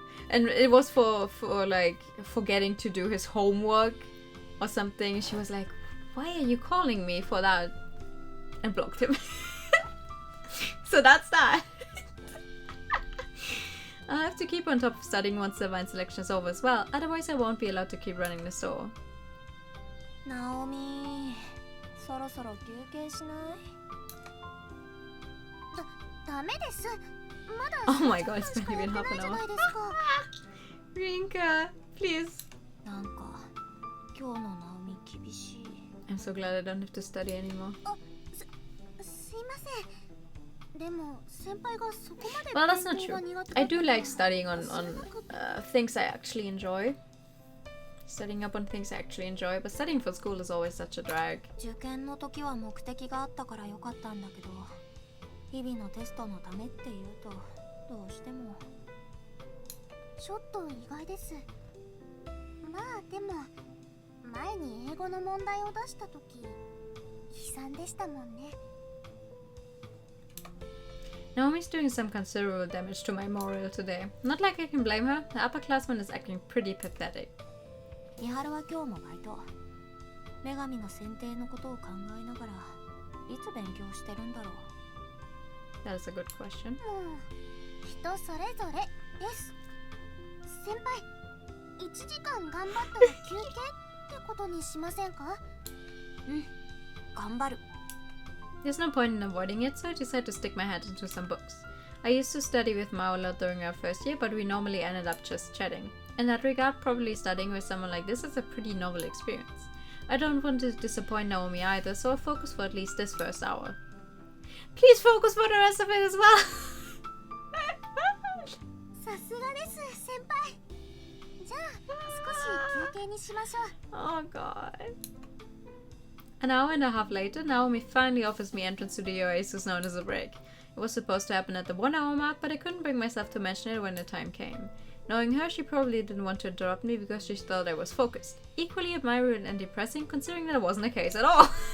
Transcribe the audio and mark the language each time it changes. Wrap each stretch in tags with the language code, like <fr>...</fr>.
<en>And it was for like forgetting to do his homework or something. She was like, why are you calling me for that? And blocked him. So that's that. I'll have to keep on top of studying once the wine selection is over as well, otherwise I won't be allowed to keep running the store.</en> <ja>Naomi, そろそろ休憩しない？ダメです。まだ</ja> <en>Rinka, please.</en> <ja>なんか今日のナオミ厳しい。</ja> <en>I'm so glad I don't have to study anymore.</en> <ja>すいません。でも先輩がそこまで</ja> <en>Well, that's not</en> <ja>勉強が苦手</ja> <en>I</en> <ja>だった</ja> <en>do</en> <ja>ら</ja> <en>like studying on things I actually enjoy. Studying up on things I actually enjoy, but studying for school is always such a drag.</en> <ja>受験の時は目的があったからよかったんだけど、日々のテストのためっていうとどうしても。ちょっと意外です。まあでも前に英語の問題を出した時悲惨でしたもんね。</ja> <en>Naomi's doing some considerable damage to my moral today. Not like I can blame her. The upperclassman is acting pretty pathetic.</en> <ja>三春は今日もバイト。女神の選定のことを考えながらいつ勉強してるんだろう。</ja> <en>That is a good question.</en> <ja>人それぞれです。先輩、1時間頑張ったら休憩ってことにしませんか？うん、頑張る。</ja> <en>There's no point in avoiding it, so I decided to stick my head into some books. I used to study with Mao a lot during our first year, but we normally ended up just chatting. In that regard, probably studying with someone like this is a pretty novel experience. I don't want to disappoint Naomi either, so I'll focus for at least this first hour. Please focus for the rest of it as well!</en> <ja>さすがです、先輩。じゃあ、少し休憩にしましょう。</ja> <en>Oh god. An hour and a half later, Naomi finally offers me entrance to the oasis known as a break. It was supposed to happen at the 1 hour mark, but I couldn't bring myself to mention it when the time came. Knowing her, she probably didn't want to interrupt me because she thought I was focused. Equally admirable and depressing, considering that wasn't the case at all.</en>